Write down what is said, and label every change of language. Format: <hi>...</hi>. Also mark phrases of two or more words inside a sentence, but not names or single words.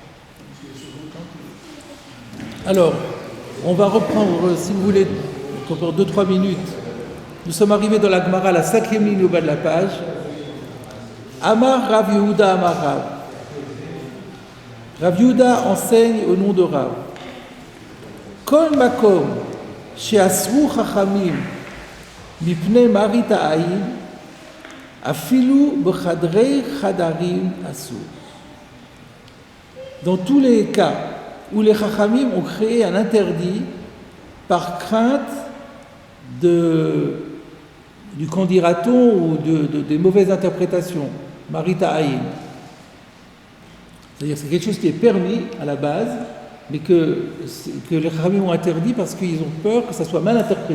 <fr>Alors, on va reprendre, si vous voulez, encore 2-3 minutes. Nous sommes arrivés dans la Gemara, la 5e ligne au bas de la page.</fr> <arc>אמר רב יהודה אמר רב.</arc> <fr>Rav Yehuda enseigne au nom de Rav.</fr> <he>כל מקום שאסרו חכמים מפני מראית העין אפילו בחדרי חדרים אסור.</he> <fr>Dans tous les cas où les chachamim ont créé un interdit par crainte du candidaton ou des mauvaises interprétations,</fr> <he>מראית עין.</he> <fr>C'est-à-dire que c'est quelque chose qui est permis à la base, mais que les chachamim ont interdit parce qu'ils ont peur que ça soit mal interprété.</fr>